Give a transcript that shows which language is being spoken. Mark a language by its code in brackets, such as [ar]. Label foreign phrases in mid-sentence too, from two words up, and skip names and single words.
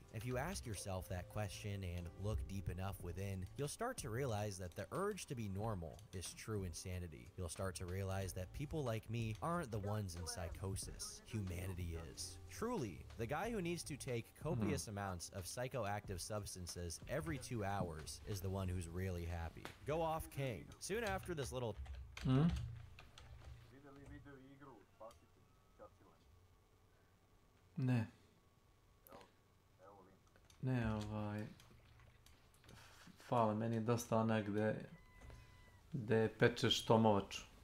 [en] If you ask yourself that question and look deep enough within, you'll start to realize that the urge to be normal is true insanity. You'll start to realize that people like me aren't the ones in psychosis. Humanity is. Truly, the guy who needs to take copious amounts of psychoactive substances every 2 hours is the one who's really happy. Go off, King. Soon after this little... [sr] Ne. Ne, fale, meni je dosta ona gde pečeš tomovaču.